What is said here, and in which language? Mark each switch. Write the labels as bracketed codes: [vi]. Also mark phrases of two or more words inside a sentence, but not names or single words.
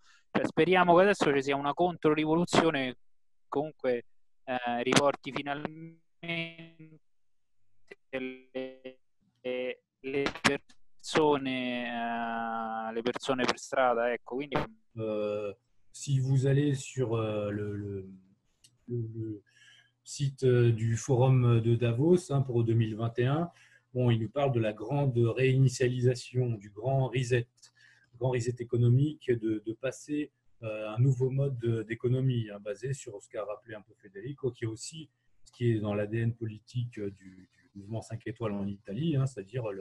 [it] Cioè, speriamo che adesso ci sia una controrivoluzione che comunque riporti finalmente le persone per strada, ecco. Quindi [fr] si vous allez sur le site du forum de Davos pour 2021, bon, il nous parle de la grande réinitialisation, du grand reset économique, de passer un nouveau mode d'économie basé sur ce qu'a rappelé un peu Federico, qui est aussi ce qui est dans l'ADN politique du mouvement 5 étoiles en Italie, c'est-à-dire